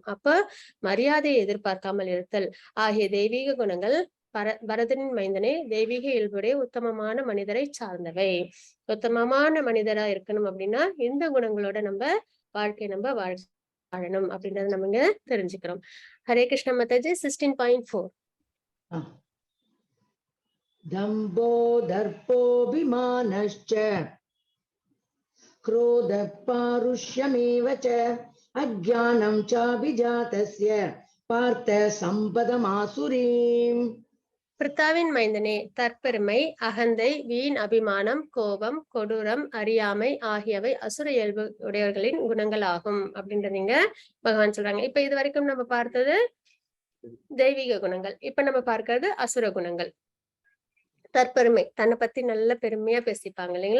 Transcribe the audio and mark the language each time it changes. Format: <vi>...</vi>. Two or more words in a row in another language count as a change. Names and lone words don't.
<ta>அப்ப மரியாதையை எதிர்பார்க்காமல் இருத்தல் ஆகிய தெய்வீக குணங்கள் பரதனின் மைந்தனே தெய்வீக இயல்புடைய உத்தமமான மனிதரை சார்ந்தவை. உத்தமமான மனிதரா இருக்கணும் அப்படின்னா இந்த குணங்களோட நம்ம வாழ்க்கையை நம்ம வாழணும் அப்படின்றத நம்ம இங்க தெரிஞ்சுக்கிறோம். ஹரே கிருஷ்ண மாதாஜி. 16.4.</ta> <sa>दम्भो दर्पोऽभिमानश्च क्रोधः पारुष्यमेव च अज्ञानं चाभिजातस्य पार्थ सम्पदमासुरीम्.</sa> <ta>பிரித்தாவின் மைந்தனே, தற்பெருமை, அகந்தை, வீண் அபிமானம், கோபம், கொடூரம், அறியாமை ஆகியவை அசுர இயல்பு உடையவர்களின் குணங்கள் ஆகும் அப்படின்றீங்க பகவான் சொல்றாங்க. இப்ப இது வரைக்கும் நம்ம பார்த்தது தெய்வீக குணங்கள். இப்ப நம்ம பார்க்கிறது அசுர குணங்கள். தற்பெருமை, தன்னை பத்தி நல்ல பெருமையா பேசிப்பாங்க இல்லைங்களா?</ta>